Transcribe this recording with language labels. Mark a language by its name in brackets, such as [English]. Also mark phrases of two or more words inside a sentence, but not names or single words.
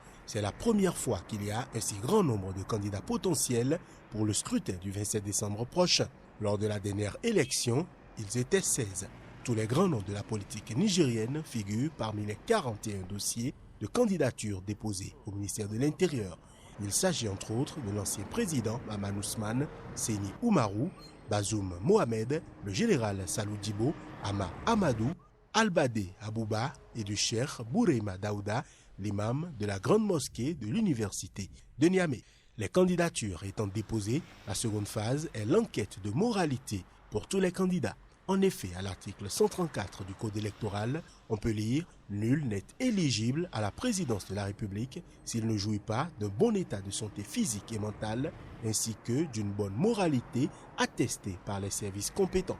[French] C'est la première fois qu'il y a un si grand nombre de candidats potentiels pour le scrutin du 27 décembre prochain. Lors de la dernière élection, ils étaient 16. Tous les grands noms de la politique nigérienne figurent parmi les 41 dossiers de candidature déposés au ministère de l'Intérieur. Il s'agit entre autres de l'ancien président Maman Ousmane, Seni Oumarou, Bazoum Mohamed, le général Salou Djibo, Ama Amadou, Albade Abouba et du cheikh Boureima Daouda, l'imam de la grande mosquée de l'université de Niamey. Les candidatures étant déposées, la seconde phase est l'enquête de moralité pour tous les candidats. En effet, à l'article 134 du Code électoral, on peut lire « Nul n'est éligible à la présidence de la République s'il ne jouit pas d'un bon état de santé physique et mentale, ainsi que d'une bonne moralité attestée par les services compétents ».